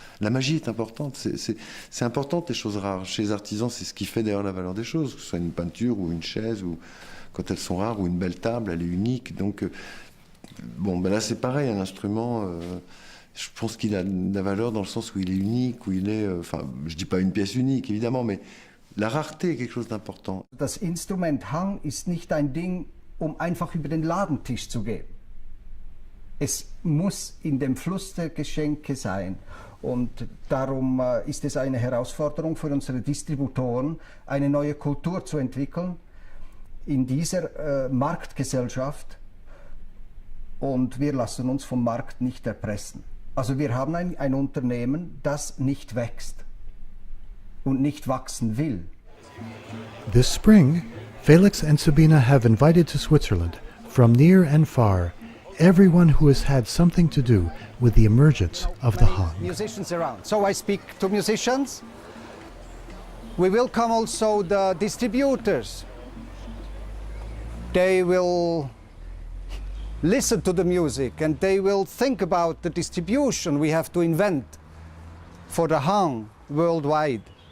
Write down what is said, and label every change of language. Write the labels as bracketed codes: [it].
[fr] La magie est importante, c'est important les choses rares. Chez les artisans, c'est ce qui fait d'ailleurs la valeur des choses, que ce soit une peinture ou une chaise, ou quand elles sont rares, ou une belle table, elle est unique. Donc, là c'est pareil, un instrument... Je pense qu'il a de la valeur dans le sens où il est unique, où il est... je dis pas une pièce unique, évidemment, mais la rareté est quelque chose d'important. [de] Das Instrument Hang ist nicht ein Ding, einfach über den Ladentisch zu gehen. Es muss in dem Fluss der Geschenke sein. Und darum ist es eine Herausforderung für unsere Distributoren, eine neue Kultur zu entwickeln in dieser Marktgesellschaft. Und wir lassen uns vom Markt nicht erpressen. Also wir haben ein Unternehmen, das nicht wächst und nicht wachsen will. [en] This spring, Felix and Sabina have invited to Switzerland, from near and far, everyone who has had something to do with the emergence of the Hang. Musicians around. So I speak to musicians. We welcome also the distributors. They will listen to the music and they will think about the distribution we have to invent for the Hang worldwide.